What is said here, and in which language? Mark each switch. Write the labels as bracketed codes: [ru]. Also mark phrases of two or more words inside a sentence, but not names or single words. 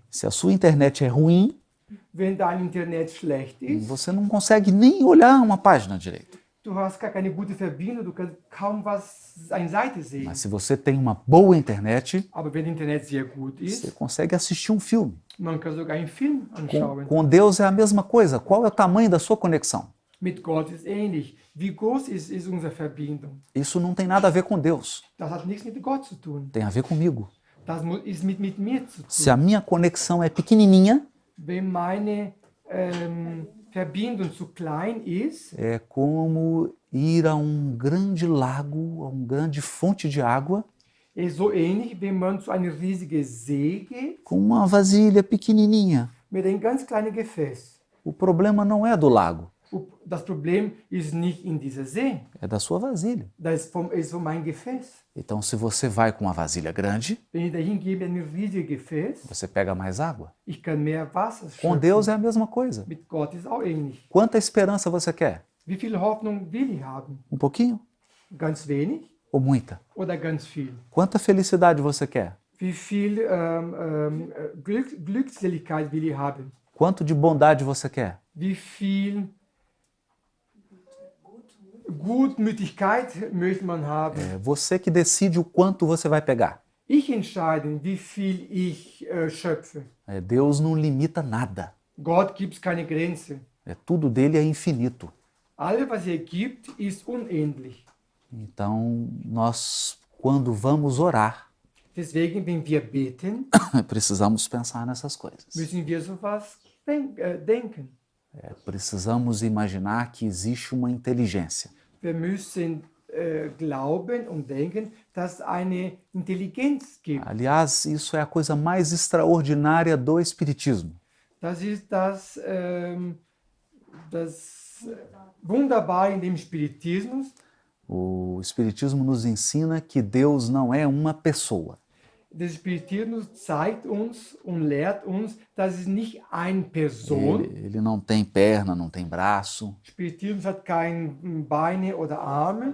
[pt] Se a sua internet é ruim, [de] Wenn dein Internet schlecht ist, [pt] você não consegue nem olhar uma página direito. [de] du hast gar keine gute Verbindung, du kannst kaum was, eine Seite sehen. [pt] Mas se você tem uma boa internet, [de] Aber wenn die Internet sehr gut [pt] você [de] ist, [pt] consegue assistir um filme. [de] man kann sogar einen Film anschauen. [pt] Com Deus é a mesma coisa. Qual é o tamanho da sua conexão? [de] Mit Gott ist ähnlich. Wie groß ist unsere Verbindung? [pt] Isso não tem nada a ver com Deus. [de] Das hat nichts mit Gott zu tun. [pt] Tem a ver comigo. [de] Das ist mit mir zu [pt] Se [de] tun. [pt] a minha conexão é pequenininha, [de] Wenn meine Verbindung zu klein ist, [pt] é como ir a um grande lago, a uma grande fonte de água, [de] ist so ähnlich, wenn man zu einem riesigen See geht, [pt] com uma vasilha pequenininha. [de] mit einem ganz kleinen Gefäß. [pt] O problema não é do lago, [de] Das Problem ist nicht in dieser See, [pt] é da sua vasilha. [de] das ist von meinem Gefäß. [pt] Então, se você vai com uma vasilha grande, [de] Wenn ich dahin gebe, ein riesiges Gefäß, [pt] você pega mais água. [de] ich kann mehr Wasser [pt] Com [de] schöpfen. [pt] Deus é a mesma coisa. [de] Mit Gott ist auch ähnlich. [pt] Quanta esperança você quer? [de] Wie viel Hoffnung will ich haben? [pt] Um pouquinho [de] Ganz wenig [pt] ou muita? [de] oder ganz viel? [pt] Quanta felicidade você quer? [de] Wie viel Glückseligkeit will ich haben? [pt] Quanto de bondade você quer? [de] Wie viel Gutmütigkeit möchte man haben? [pt] É você que decide o quanto você vai pegar. [de] Ich entscheide, wie viel ich schöpfe. [pt] É, Deus não limita nada. [de] Gott gibt keine Grenze. [pt] É, tudo dele é infinito. [de] Alles, was er gibt, ist unendlich. [pt] Então, nós, quando vamos orar, [de] Deswegen, wenn wir beten, [pt] precisamos pensar nessas coisas. [de] müssen wir sowas denken. [pt] É, precisamos imaginar que existe uma inteligência. [de] Wir müssen glauben und denken, dass es eine Intelligenz gibt. [pt] Aliás, isso é a coisa mais extraordinária do Espiritismo. [de] Das ist das Wunderbare in dem Spiritismus. [pt] O Espiritismo nos ensina que Deus não é uma pessoa. [de] Der Spiritismus zeigt uns und lehrt uns, dass es nicht eine Person. [pt] Ele não tem perna, não tem braço. [de] Spiritismus hat keine Beine oder Arme.